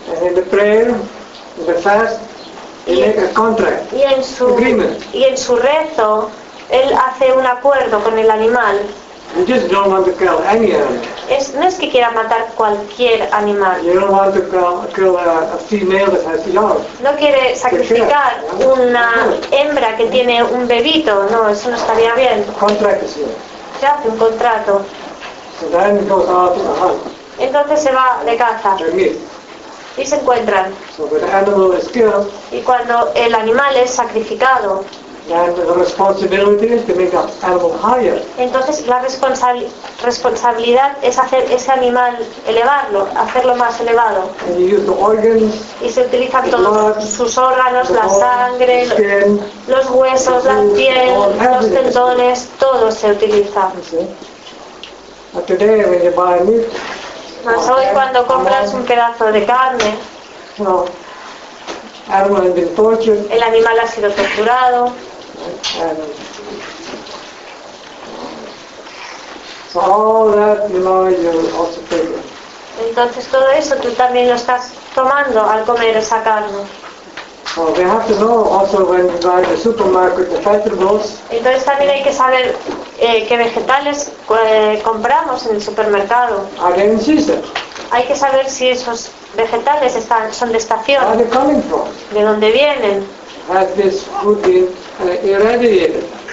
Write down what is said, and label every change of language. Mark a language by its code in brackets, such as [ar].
[en] And in the prayer, in the fast, they make a contract. [es] Y en su rezo, él hace un acuerdo con el animal. [en] You just don't want to kill any animal. [es] No es que quiera matar cualquier animal. [en] You don't want to kill a female that has young. [es] No quiere sacrificar una hembra que tiene un bebito. No, eso no estaría bien. [en] Contract is [es] here. Se hace un contrato. [en] So then he goes out to the hunt. [es] Entonces se va de caza. Y se encuentran. [en] So when the animal is killed, [es] y cuando el animal es sacrificado, [en] and the responsibility is to make the animal higher. [es] Entonces la responsabilidad es hacer ese animal elevarlo, hacerlo más elevado. [en] And you use the organs, [es] y se utilizan [en] the [es] todos [en] blood, [es] sus órganos, la sangre, [en] the skin, [es] los huesos, [en] the food, [es] la piel, los tendones, todo se utiliza. [en] But today when you buy meat, [es] más hoy cuando compras un pedazo de carne, [en] no. Animal has been tortured. [es] El animal ha sido torturado. [en] So all that, you know, you also take it. [es] Entonces todo eso tú también lo estás tomando al comer esa carne. [en] So we have to know also when you buy the supermarket the vegetables. [es] Entonces también hay que saber qué vegetales compramos en el supermercado. [en] Again, season. [es] Hay que saber si esos vegetales son de estación. [en] Where are they coming from? [es] ¿De dónde vienen? [en] Has this food been irradiated?